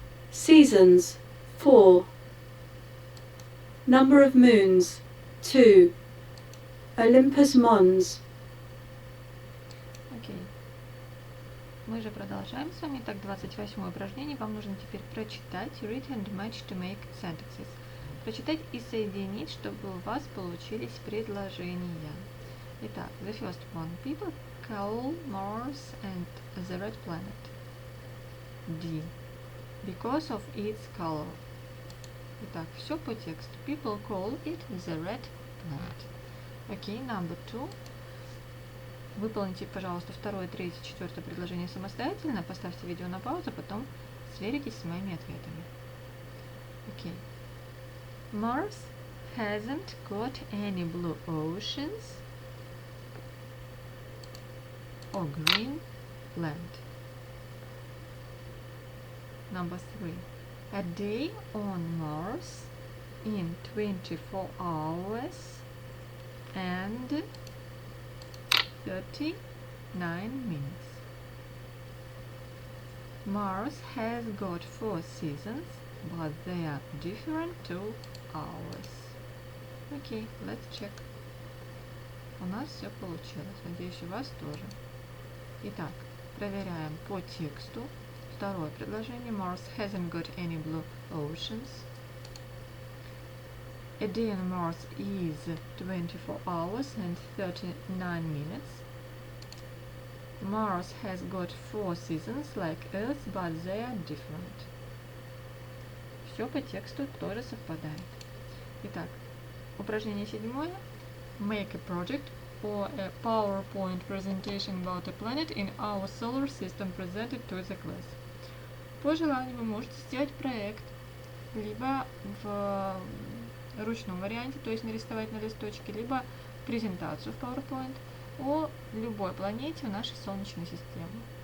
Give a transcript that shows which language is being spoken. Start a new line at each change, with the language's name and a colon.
English: Seasons, 4. Number of moons, 2. Olympus Mons.
Russian: Окей. Мы же продолжаем с вами. Так, 28 упражнение. Вам нужно теперь прочитать
English: read and match to make sentences.
Russian: Прочитать и соединить, чтобы у вас получились предложения. Итак,
English: the first one. People call Mars and the red planet D because of its color.
Russian: Итак, все по тексту.
English: People call it the red planet.
Russian: Окей,
English: number 2.
Russian: Выполните, пожалуйста, 2, 3, 4 предложение самостоятельно. Поставьте видео на паузу, потом сверитесь с моими ответами. Окей.
English: Mars hasn't got any blue oceans or green land. Number 3. A day on Mars in 24 hours and 39 minutes. Mars has got 4 seasons, but they are different to ours. Okay, let's check.
Russian: У нас все получилось. Надеюсь, у вас тоже. Итак, проверяем по тексту. Второе предложение. Mars hasn't got any blue oceans. A day on Mars is 24 hours and 39 minutes. Mars has got 4 seasons like Earth, but they are different. Все по тексту тоже совпадает. Итак, упражнение 7.
English: Make a project or a PowerPoint presentation about a planet in our solar system presented to the class.
Russian: По желанию вы можете сделать проект либо в ручном варианте, то есть нарисовать на листочке, либо презентацию в PowerPoint о любой планете в нашей Солнечной системе.